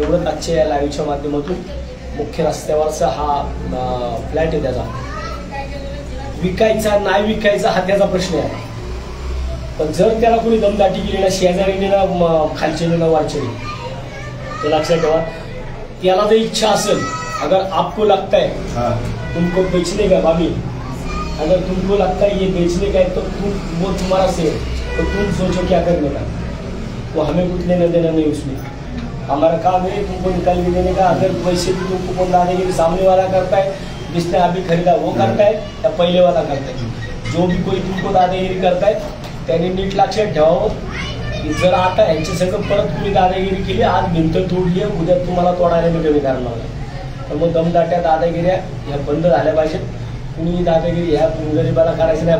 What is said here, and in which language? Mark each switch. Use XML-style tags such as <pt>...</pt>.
<mr>एवढंच आजच्या या लाईव्हच्या माध्यमातून मुख्य रस्त्यावरचा हा फ्लॅट आहे त्याचा विकायचा नाही विकायचा हा त्याचा प्रश्न आहे. पण जर त्याला कोणी दमदाटी केली ना शेजारीने ना खालचेने ना वरचेने ते लक्षात ठेवा. त्याला जर इच्छा असेल</mr> <hi>अगर आपको लगता है तुमको बेचने का भाभी अगर तुमको लगता है ये बेचने का है तो वो तुम्हारा से तो तुम सोचो क्या करने का. वो हमें कुछ लेना देना नहीं उसमें. हमारा काम है तुमको निकाल के देने का. अगर वैसे भी तुमको कौन दादेगिरी सामने वाला करता है जिसने अभी खरीदा वो करता है या पहले वाला करता है. जो भी कोई तुमको दादागिरी करता है</hi> <mr>त्याने नीट लक्षात ठेवावं की जर आता यांच्या सगळं परत तुम्ही दादागिरी केली आज भिंत तोडली उद्या तुम्हाला तोडायला मी कमी करणार नाही. तर मग दमदाट्या दादागिऱ्या ह्या बंद झाल्या पाहिजेत. कुणी दादागिरी ह्या गरीबाला करायचं नाही.</mr>